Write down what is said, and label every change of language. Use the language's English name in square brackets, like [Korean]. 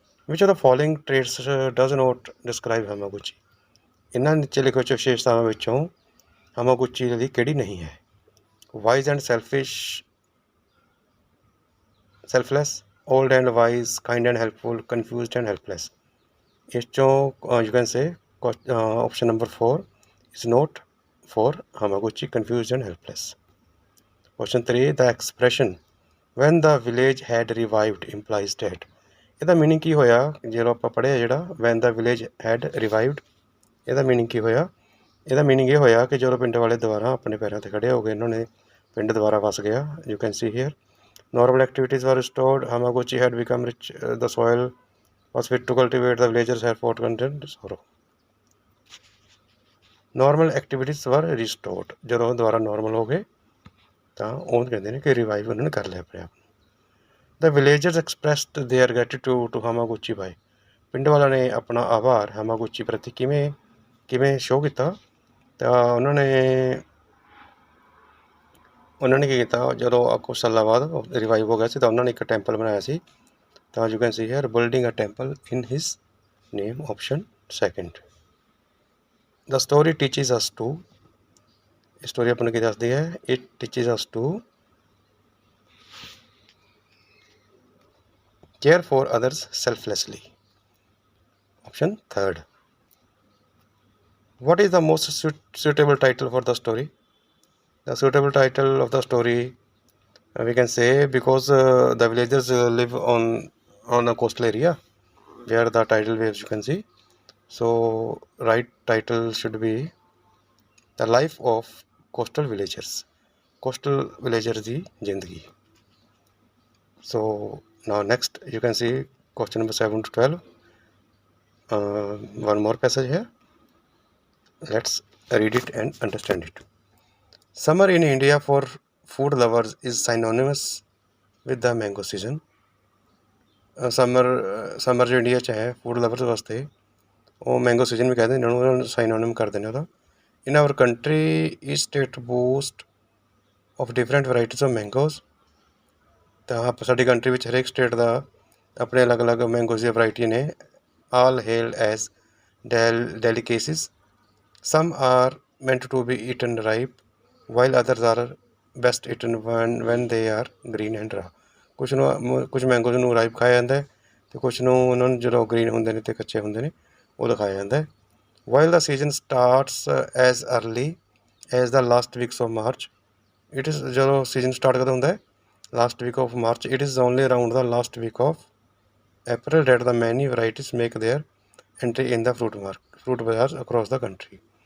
[English] Which of the following traits does not describe Hamaguchi? [Punjabi] ਇਹਨਾਂ ਨੀਚੇ ਲਿਖੇ ਹੋਏ ਵਿਸ਼ੇਸ਼ਤਾਵਾਂ ਵਿੱਚੋਂ ਹਾਮਾਗੂਚੀ ਦੀ ਕਿਹੜੀ ਨਹੀਂ ਹੈ? [English] Wise and selfless, old and wise, kind and helpful, confused and helpless. [Punjabi] ਇਸ ਚੋਂ [English] you can say option number 4 is not for Hamaguchi, confused and helpless. Question 3. The expression when the village had revived implies that. [Punjabi] ਇਹਦਾ meaning ਕੀ ਹੋਇਆ? ਜਦੋਂ ਆਪਾਂ ਪੜ੍ਹਿਆ ਜਿਹੜਾ [English] when the village had revived, [Punjabi] ਇਹਦਾ meaning ਕੀ ਹੋਇਆ? ਇਹਦਾ ਮੀਨਿੰਗ ਇਹ ਹੋਇਆ ਕਿ ਜਦੋਂ ਪਿੰਡ ਵਾਲੇ ਦੁਬਾਰਾ ਆਪਣੇ ਪੈਰਾਂ 'ਤੇ ਖੜੇ ਹੋ ਗਏ, ਇਹਨਾਂ ਨੇ ਪਿੰਡ ਦੁਬਾਰਾ ਵਸ ਗਿਆ। [English] You can see here. Normal activities were restored. Hamaguchi had become rich. The soil was fit to cultivate. The villagers had fought content sorrow. Normal activities were restored. [Punjabi] ਜਦੋਂ ਦੁਬਾਰਾ ਨੋਰਮਲ ਹੋ ਗਏ ਤਾਂ ਉਹ ਕਹਿੰਦੇ ਨੇ ਕਿ ਰਿਵਾਈਵ ਉਹਨਾਂ ਨੇ ਕਰ ਲਿਆ ਆਪਣੇ ਆਪ ਨੂੰ। [English] The villagers expressed their gratitude to Hamaguchi by. [Punjabi] ਪਿੰਡ ਵਾਲਿਆਂ ਨੇ ਆਪਣਾ ਆਭਾਰ ਹਾਮਾਗੂਚੀ ਪ੍ਰਤੀ ਕਿਵੇਂ ਸ਼ੋਅ ਕੀਤਾ? ਤਾਂ ਉਹਨਾਂ ਨੇ ਕੀ ਕੀਤਾ, ਜਦੋਂ ਕੁਛ ਸਾਲਾਂ ਬਾਅਦ ਰਿਵਾਈਵ ਹੋ ਗਿਆ ਸੀ ਤਾਂ ਉਹਨਾਂ ਨੇ ਇੱਕ ਟੈਂਪਲ ਬਣਾਇਆ ਸੀ। [English] ਤਾਂ you can see here building a temple in his name, option 2. The story teaches us to. [Punjabi] ਇਹ ਸਟੋਰੀ ਆਪਾਂ ਨੂੰ ਕੀ ਦੱਸਦੀ ਹੈ? [English] It teaches us to care for others selflessly, option 3. What is the most suitable title for the story? The suitable title of the story we can say, because the villagers live on a coastal area where the tidal waves you can see. So right title should be The Life of Coastal Villagers. Coastal villagers [Punjabi] ਦੀ ਜ਼ਿੰਦਗੀ. [English] So now next you can see question number 7 to 12. One more passage here. Let's read it and understand it. Summer in India for food lovers is synonymous with the mango season. [Punjabi] Summer ਜੋ India 'ਚ ਹੈ food lovers ਵਾਸਤੇ ਉਹ mango season ਵੀ ਕਹਿੰਦੇ ਨੇ, ਉਹਨਾਂ ਨੂੰ ਸਾਈਨੋਨਿਮ ਕਰਦੇ ਨੇ ਉਹਦਾ। [English] In our country each state boost of different varieties of mangoes. [Punjabi] ਤਾਂ ਸਾਡੀ ਕੰਟਰੀ ਵਿੱਚ ਹਰੇਕ ਸਟੇਟ ਦਾ ਆਪਣੇ ਅਲੱਗ-ਅਲੱਗ ਮੈਂਗੋਜ਼ ਦੀਆਂ ਵਰਾਇਟੀਆਂ ਨੇ। [English] All hail as delicacies. Some are meant to be eaten ripe, while others are best eaten when they are green and raw. [Punjabi] ਕੁਝ ਮੈਂਗੋਜ਼ ਨੂੰ ਰਾਈਪ ਖਾਇਆ ਜਾਂਦਾ ਹੈ ਅਤੇ ਕੁਝ ਨੂੰ ਉਹਨਾਂ ਨੂੰ ਜਦੋਂ ਗ੍ਰੀਨ ਹੁੰਦੇ ਨੇ ਅਤੇ ਕੱਚੇ ਹੁੰਦੇ ਨੇ ਉਦੋਂ ਖਾਇਆ ਜਾਂਦਾ ਹੈ। [English] While the season starts as early as the last weeks of March, it is [Punjabi] ਜਦੋਂ ਸੀਜ਼ਨ ਸਟਾਰਟ ਕਦੋਂ ਹੁੰਦਾ ਹੈ? [English] Last week of March. It is only around the last week of April that the many varieties make their entry in the fruit bazaars across the country.